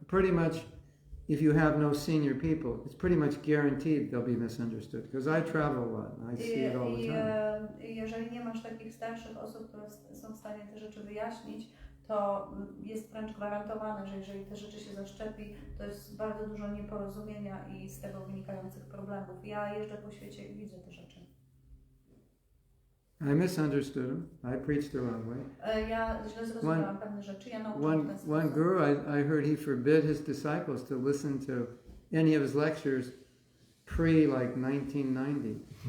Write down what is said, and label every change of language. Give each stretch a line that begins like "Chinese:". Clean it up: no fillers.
English: Pretty much, if you have no senior people, it's pretty much guaranteed they'll be misunderstood. Because I travel a lot and I see it all the time.
Polish: Jeżeli nie masz takich starszych osób, które są w stanie te rzeczy wyjaśnić, to jest wręcz gwarantowane, że jeżeli te rzeczy się zaszczepi, to jest bardzo dużo nieporozumienia i z tego wynikających problemów. Ja jeżdżę po świecie i widzę te rzeczy.
English: I misunderstood him. I preached the wrong way.
Polish: Ja źle zrozumiałam pewne rzeczy, ja nauczyłam w ten sposób.
English: One guru, I heard he forbid his disciples to listen to any of his lectures pre-like 1990.